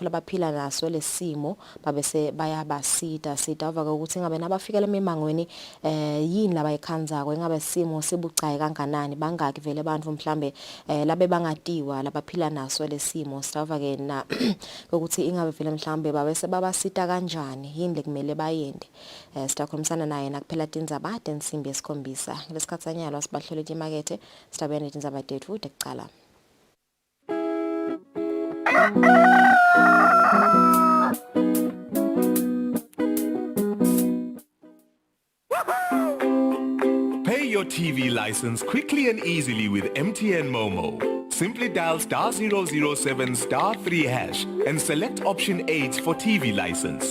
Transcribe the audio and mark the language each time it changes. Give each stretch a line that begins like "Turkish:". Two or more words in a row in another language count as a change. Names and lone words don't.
Swati: labaphila naso lesimo babese bayabasita uvaka ukuthi ngabe nabafika lemimangweni yini labayikhandzako ingabe simo sibucayi kanganani bangaki vele abantu mhlambe labe bangatiwa labaphila naso lesimo sitava ke na ukuthi ingabe vele mhlambe babese babasita kanjani yini lekumele bayende sitakhulumisana naye nakuphela tindzaba tensimbi yesikhombisa lesikhatsanyalo sibahlole imakethe sitabene tindzaba tethu tekucala.
English: Pay your TV license quickly and easily with MTN Momo. Simply dial *007 *3 hash and select option 8 for TV license.